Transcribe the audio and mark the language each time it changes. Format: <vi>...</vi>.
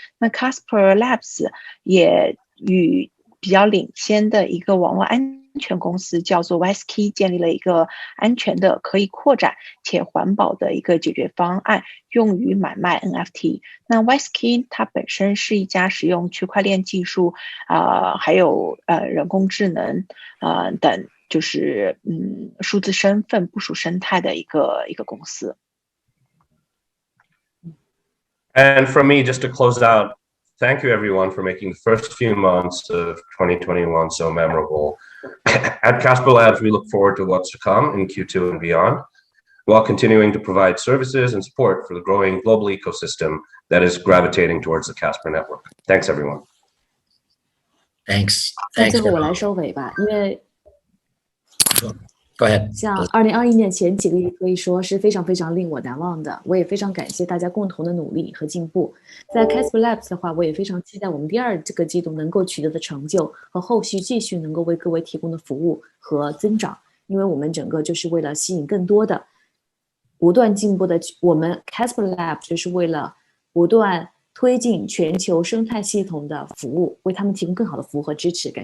<zh>那 Casper Labs 也与比较领先的一个网络安全公司叫做 WiseKey 建立了一个安全的、可以扩展且环保的一个解决方案，用于买卖 NFT。那 WiseKey 它本身是一家使用区块链技术还有人工智能等就是数字身份部署生态的一个公司。</zh> <en>And from me, just to close out, thank you everyone for making the first few months of 2021 so memorable. At Casper Labs, we look forward to what's to come in Q2 and beyond, while continuing to provide services and support for the growing global ecosystem that is gravitating towards the Casper network. Thanks, everyone. Thanks.</en> <zh>那最后我来收尾吧，因为</zh> <en>Go ahead.</en> <zh>像2021年前几个月可以说是非常非常令我难忘的，我也非常感谢大家共同的努力和进步。在 Casper Labs 的话，我也非常期待我们第二个季度能够取得的成就和后续继续能够为各位提供的服务和增长，因为我们整个就是为了吸引更多的不断进步的，我们 Casper Labs 就是为了不断推进全球生态系统的服务，为他们提供更好的服务和支持。</zh>